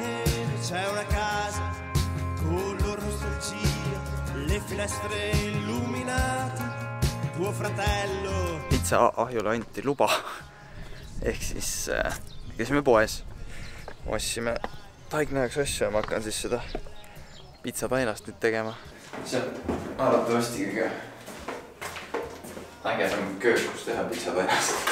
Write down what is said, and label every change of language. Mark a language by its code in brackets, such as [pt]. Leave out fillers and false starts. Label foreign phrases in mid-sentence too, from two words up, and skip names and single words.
[it] neve c'è una casa con loro nostalgia, le finestre illuminate, tuo fratello. [et] Pitsa ahjule anti luba. Ehk siis käisime poes. Ostsime taigna jaoks asju ja ma hakkan siis seda pitsatainast nüüd tegema. See on arvatavasti kõige ägedam köök, kus teha pitsatainast.